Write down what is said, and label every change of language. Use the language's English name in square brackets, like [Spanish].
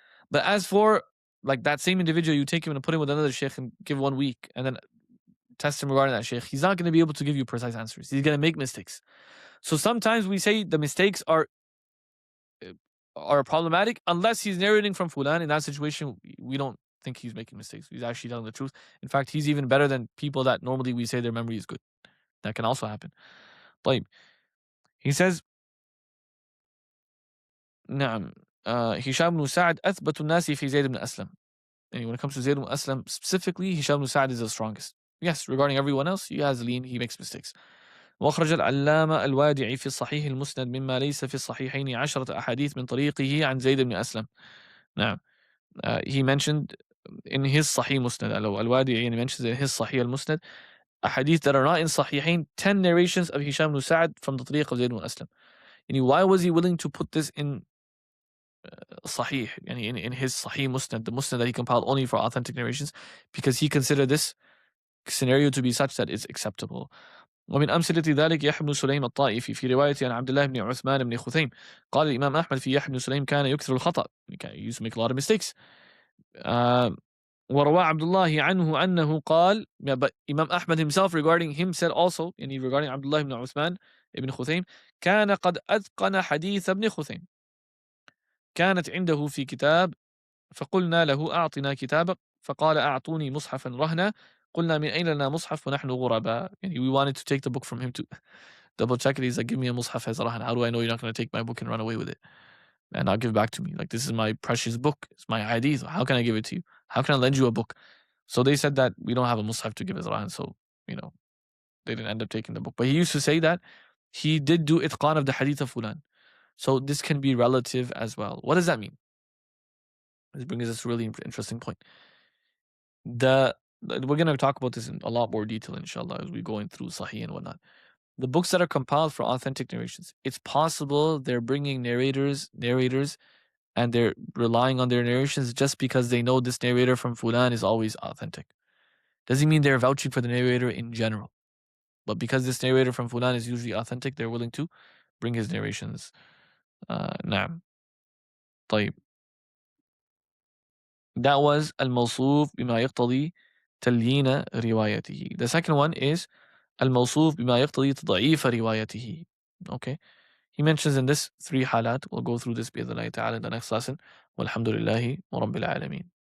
[English] But as for like that same individual, you take him and put him with another sheikh and give 1 week and then test him regarding that sheikh, he's not going to be able to give you precise answers. He's going to make mistakes. So sometimes we say the mistakes are problematic unless he's narrating from Fulan. In that situation, we don't think he's making mistakes. He's actually telling the truth. In fact, he's even better than people that normally we say their memory is good. That can also happen. But he says, [Arabic] نعم هشام بن سعد أثبت الناس في زيد بن أسلم. [English] And when it comes to Zayd ibn Aslam specifically, Hisham ibn Sa'd is the strongest. Yes, regarding everyone else, he has lean, he makes mistakes. [Arabic] وأخرج العلامة الوادعي في الصحيح المسند مما ليس في الصحيحين 10 أحاديث من طريقه عن زيد بن أسلم. نعم. [English] He mentioned in his Sahih Musnad, al-Wadi'i, he mentions in his Sahih al-Musnad, ahadith that are not in Sahihain, 10 narrations of Hisham ibn Sa'd from the tariq of Zayd ibn Aslam. Why was he willing to put this in Sahih, in his Sahih Musnad, the Musnad that he compiled only for authentic narrations? Because he considered this scenario to be such that it's acceptable. [Arabic] ومن أمثلة ذلك يحيى بن سليم الطائفي في رواية عن عبد الله بن عثمان بن خثيم قال الإمام أحمد في يحيى بن سليم كان يكثر الخطأ. [English] He used to make a lot of mistakes. [Arabic] وروى عبد الله عنه أنه قال, [English] but Imam Ahmad himself regarding him said also, regarding Abdullah ibn Uthman ibn Khuthaym, [Arabic] كان قد أتقن حديث ابن خثيم كانت عنده في كتاب فقلنا له أعطنا كتابك فقال أعطوني مصحفا رهنا قلنا من أين لنا مصحف ونحن غرباء. [English] We wanted to take the book from him to double check it. He's like, give me a mushaf as rahan. How do I know you're not going to take my book and run away with it and not give it back to me? Like, this is my precious book, it's my hadith. How can I give it to you? How can I lend you a book? So they said that we don't have a mushaf to give as rahan, so they didn't end up taking the book. But he used to say that he did do itqan of the hadith of fulan. So this can be relative as well. What does that mean? This brings us a really interesting point. We're going to talk about this in a lot more detail, inshallah, as we're going through Sahih and whatnot. The books that are compiled for authentic narrations, it's possible they're bringing narrators and they're relying on their narrations just because they know this narrator from Fulan is always authentic. Doesn't mean they're vouching for the narrator in general. But because this narrator from Fulan is usually authentic, they're willing to bring his narrations. [Arabic] نعم. طيب. [English] That was [Arabic] الموصوف بما يقتضي تليين روايته. [English] The second one is [Arabic] الموصوف بما يقتضي تضعيف روايته. [English] Okay. He mentions in this 3 حالات. We'll go through this [Arabic] بإذن الله تعالى [English] in the next lesson. [Arabic] والحمد لله ورب العالمين.